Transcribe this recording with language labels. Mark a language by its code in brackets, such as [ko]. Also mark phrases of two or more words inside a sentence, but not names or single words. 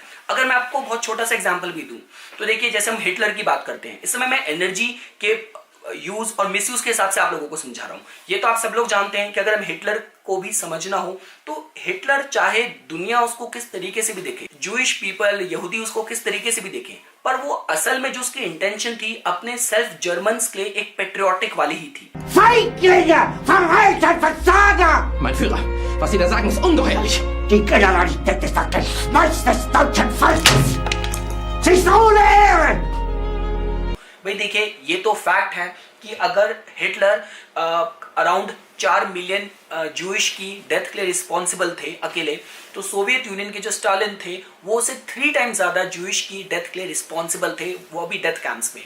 [hi] अगर मैं आपको बहुत छोटा सा एग्जांपल भी दूं तो देखिए, जैसे हम हिटलर की बात करते हैं, इस समय मैं एनर्जी के यूज और मिसयूज के हिसाब से आप लोगों को समझा रहा हूं। ये तो आप सब लोग जानते हैं कि अगर हम हिटलर को भी समझना हो तो हिटलर चाहे दुनिया उसको किस तरीके से भी देखे, [en] Jewish people, [hi] यहूदी उसको किस तरीके से भी देखें, पर वो असल में जो उसकी इंटेंशन थी अपने सेल्फ जर्मन्स के लिए एक पेट्रियोटिक वाली ही थी। [de] Feiglinge, verreiter Versager! Mein Führer, was Sie da sagen, ist ungeheuerlich. Die Generalität ist das Geschmolz des deutschen Volkes! Sie ist ohne Ehre! [hi] भाई देखिए, ये तो फैक्ट है कि अगर हिटलर अराउंड 4 मिलियन जूइश की डेथ के लिए रिस्पॉन्सिबल थे अकेले, तो सोवियत यूनियन के जो स्टालिन थे वो उसे 3 टाइम्स ज्यादा जूइश की डेथ के लिए रिस्पॉन्सिबल थे, वो भी [en] death camps [hi] में।